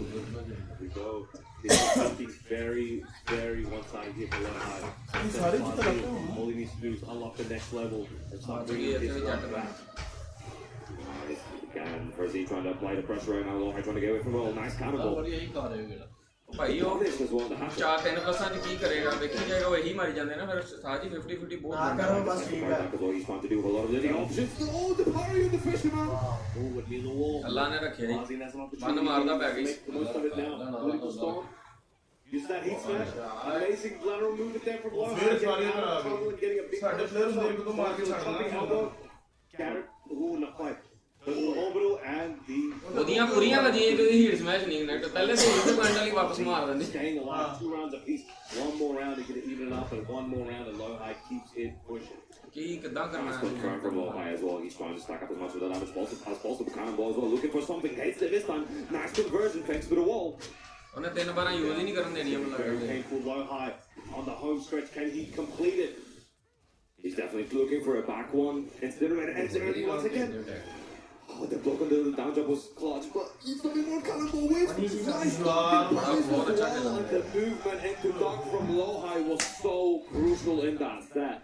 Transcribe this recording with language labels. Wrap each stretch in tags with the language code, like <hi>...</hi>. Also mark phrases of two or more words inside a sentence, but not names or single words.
<en>Here we go. He's very, very one-sided here for Lohai. All he needs to do is unlock the next level and start bringing this right back. Again, Farzin trying to apply the pressure right now. Lohai trying to get away from all. Nice cannonball.</en> <pa>ਭਾਈ ਉਹ 4-3 ਪਲਸਾਂ ਚ ਕੀ ਕਰੇਗਾ ਵੇਖੀ ਜਾਏਗਾ ਉਹ ਇਹੀ ਮਾਰੀ ਜਾਂਦੇ ਨਾ ਫਿਰ ਸਾਜੀ 50-50 ਬਹੁਤ ਨਾ ਕਰੋ ਬਸ ਠੀਕ ਹੈ</pa> <en>he's trying to do a lot of living options. Oh, the parry of the fisherman. Oh, would be the wall.</en> <pa>ਅੱਲਾ ਨੇ ਰੱਖਿਆ ਜੀ ਬੰਦ ਮਾਰਦਾ ਪੈ ਗਈ</pa> <en>Use that heat smash. Amazing lateral movement there from Lohai. Getting a big jumping elbow. Garrett, ooh, not quite. But the orbital and the</en> <pa>ਉਹਦੀਆਂ ਪੂਰੀਆਂ ਵਜੀਆਂ ਕਿ</pa> <en>heat smash</en> <pa>ਨਹੀਂ ਨੈਟ ਪਹਿਲੇ ਤੇ ਇਸ ਪੁਆਇੰਟ ਵਾਲੀ ਵਾਪਸ ਮਾਰ ਦਿੰਦੇ</pa> <en>staying alive 2 rounds apiece. One more round to get it even up and one more round and Lohai keeps it pushing.</en> <pa>ਕੀ ਕਿੱਦਾਂ ਕਰਨਾ ਹੈ</pa> <en>confirmed from Lohai as well. He's trying to stack up as much of that as possible. Cannonball as well, looking for something. Hates it this time. Nice conversion thanks to the wall.</en> <pa>ਉਹਨੇ 3 ਵਾਰਾਂ ਯੂਜ਼ ਹੀ ਨਹੀਂ ਕਰਨ ਦੇਣੀ</pa> <en>Very painful Lohai on the home stretch. Can he complete it? He's definitely looking for a back one. Instead of it ends early once again. Oh, the block on the down jump was clutch, but he's looking more cannonball waves. Nice block. The movement into duck from Lohai was so crucial in that set.</en>